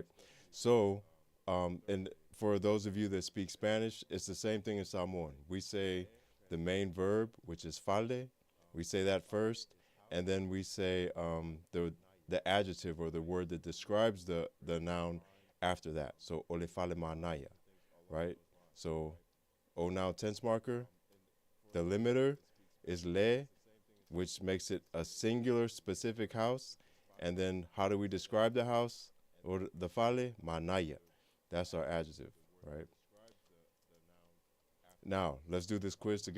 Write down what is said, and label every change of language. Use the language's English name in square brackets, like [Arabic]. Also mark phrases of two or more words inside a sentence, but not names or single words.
[English] So, and for those of you that speak Spanish, it's the same thing in Samoan. We say the main verb, which is fale, we say that first, and then we say the adjective or the word that describes the noun after that. [Samoan] So ole fale manaya, [English] right? So o noun tense marker. The limiter is le, which makes it a singular specific house. And then how do we describe the house or the fale? Manaya. That's our adjective, right? Now, let's do this quiz together.